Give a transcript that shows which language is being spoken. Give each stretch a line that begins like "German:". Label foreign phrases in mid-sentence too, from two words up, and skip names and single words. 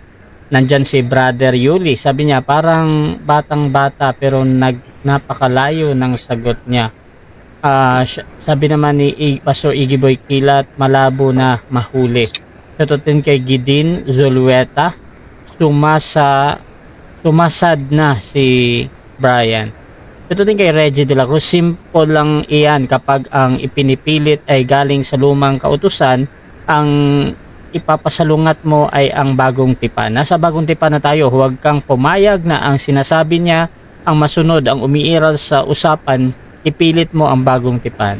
Filipino: Nandyan si Brother Yuli. Sabi niya, parang batang-bata pero napakalayo ng sagot niya. Sabi naman ni Pastor Iggy Boy Kilat, malabo na mahuli. Shoutoutin kay Gidin Zulueta. Sumasad na si Brian. Ito din kay Reggie de la Cruz, simple lang iyan kapag ang ipinipilit ay galing sa lumang kautusan, ang ipapasalungat mo ay ang bagong tipan. Nasa bagong tipan na tayo, huwag kang pumayag na ang sinasabi niya ang masunod, ang umiiral sa usapan, ipilit mo ang bagong tipan.